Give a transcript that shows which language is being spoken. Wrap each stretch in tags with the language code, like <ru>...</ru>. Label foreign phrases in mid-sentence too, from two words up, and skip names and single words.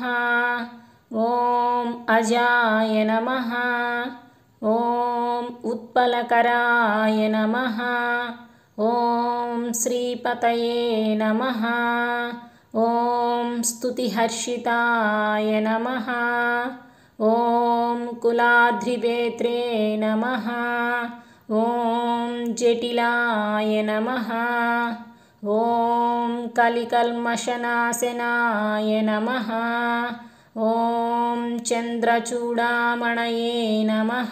<sa>ఓం అజాయ నమః. ఓం ఉత్పలకరాయ నమః. ఓం శ్రీపతయే నమః. ఓం స్తుతిహర్షితాయ నమః. ॐ कुलाद्रिवेत्रे नमः। ॐ जटिलाय नमः। ॐ कलिकल्मषनाशनाय नमः। ॐ चन्द्रचूडामणये नमः।</sa>